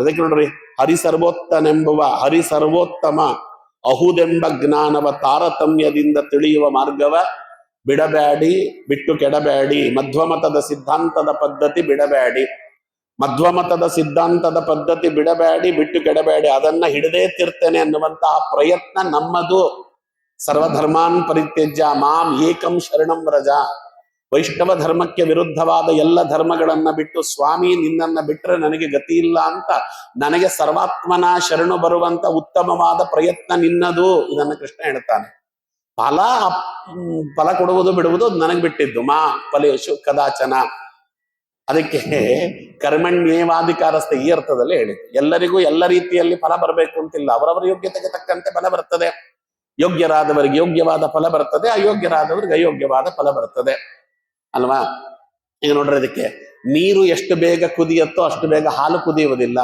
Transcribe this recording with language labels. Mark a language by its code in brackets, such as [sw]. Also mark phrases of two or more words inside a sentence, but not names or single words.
[kn] ಅದಕ್ಕೆ ನೋಡ್ರಿ, ಹರಿ ಸರ್ವೋತ್ತಮ ಅಹುದೆಂಬ ಜ್ಞಾನವ ತಾರತಮ್ಯದಿಂದ ತಿಳಿಯುವ ಮಾರ್ಗವ ಬಿಡಬ್ಯಾಡಿ, ಬಿಟ್ಟು ಕೆಡಬ್ಯಾಡಿ. ಮಧ್ವಮತದ ಸಿದ್ಧಾಂತದ ಪದ್ಧತಿ ಬಿಡಬ್ಯಾಡಿ. ಮಧ್ವಮತದ ಸಿದ್ಧಾಂತದ ಪದ್ಧತಿ ಬಿಡಬೇಡಿ, ಬಿಟ್ಟು ಕೆಡಬೇಡಿ. ಅದನ್ನ ಹಿಡದೇ ತಿರ್ತೇನೆ ಅನ್ನುವಂತಹ ಪ್ರಯತ್ನ ನಮ್ಮದು. [sa] ಸರ್ವಧರ್ಮಾನ್ ಪರಿತ್ಯಜ್ಯ ಮಾಂ ಏಕಂ ಶರಣಂ ವ್ರಜ. [kn] ವೈಷ್ಣವ ಧರ್ಮಕ್ಕೆ ವಿರುದ್ಧವಾದ ಎಲ್ಲ ಧರ್ಮಗಳನ್ನ ಬಿಟ್ಟು, ಸ್ವಾಮಿ ನಿನ್ನನ್ನ ಬಿಟ್ರೆ ನನಗೆ ಗತಿ ಇಲ್ಲ ಅಂತ ನನಗೆ ಸರ್ವಾತ್ಮನ ಶರಣು ಬರುವಂತ ಉತ್ತಮವಾದ ಪ್ರಯತ್ನ ನಿನ್ನದು. ಇದನ್ನ ಕೃಷ್ಣ ಹೇಳ್ತಾನೆ. ಫಲ ಕೊಡುವುದು ಬಿಡುವುದು ನನಗೆ ಬಿಟ್ಟಿದ್ದು. [sa] ಮಾ ಫಲೇಶು ಕದಾಚನ. [kn] ಅದಕ್ಕೆ ಕರ್ಮಣ್ಯೇವಾಧಿಕಾರಸ್ಥ ಈ ಅರ್ಥದಲ್ಲಿ ಹೇಳಿದ್ದು. ಎಲ್ಲರಿಗೂ ಎಲ್ಲ ರೀತಿಯಲ್ಲಿ ಫಲ ಬರಬೇಕು ಅಂತಿಲ್ಲ. ಅವರವರ ಯೋಗ್ಯತೆಗೆ ತಕ್ಕಂತೆ ಫಲ ಬರ್ತದೆ. ಯೋಗ್ಯರಾದವರಿಗೆ ಯೋಗ್ಯವಾದ ಫಲ ಬರ್ತದೆ, ಅಯೋಗ್ಯರಾದವರಿಗೆ ಅಯೋಗ್ಯವಾದ ಫಲ ಬರ್ತದೆ ಅಲ್ವಾ? ಈಗ ನೋಡ್ರಿ, ಅದಕ್ಕೆ ನೀರು ಎಷ್ಟು ಬೇಗ ಕುದಿಯತ್ತೋ ಅಷ್ಟು ಬೇಗ ಹಾಲು ಕುದಿಯುವುದಿಲ್ಲ.